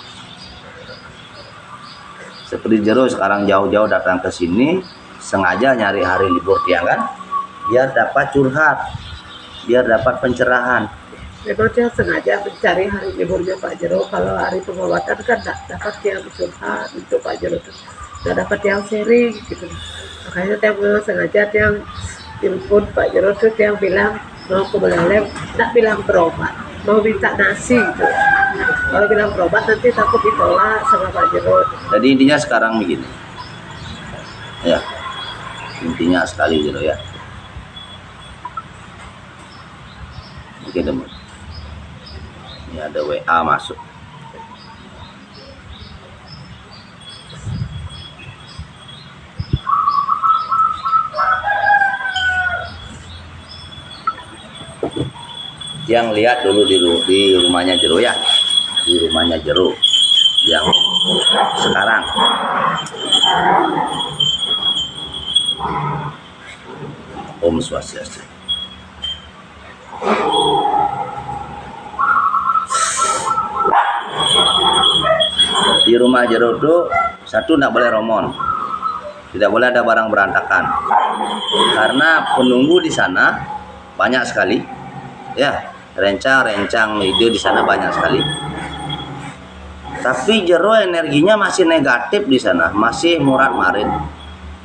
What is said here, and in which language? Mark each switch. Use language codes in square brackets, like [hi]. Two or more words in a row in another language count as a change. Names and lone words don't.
[id] Seperti jero sekarang jauh-jauh datang ke sini, sengaja nyari hari libur tiang kan, biar dapat curhat, biar dapat pencerahan. Itu dia sengaja mencari hari liburnya Pak Jero. Kalau hari pengobatan kan tak dapat yang curhat untuk Pak Jero itu, tak dapat yang sharing gitu. Makanya tiang sengaja tiang telepon Pak Jero tuh tiang bilang mau ke Belalem, tak bilang berobat, mau minta nasi gitu. Kalau bilang berobat nanti takut ditolak sama Pak Jero. Jadi intinya sekarang begini, ya intinya sekali gitu ya. Oke teman, ini ada WA masuk. Yang lihat dulu di rumahnya Jero ya, di rumahnya Jero yang sekarang. [ban] Om Swastiastu. [id] Di rumah Jero itu satu tidak boleh romon, tidak boleh ada barang berantakan, karena penunggu di sana banyak sekali, ya rencang-rencang ide di sana banyak sekali. Tapi Jero energinya masih negatif di sana, masih [ban] murad marid.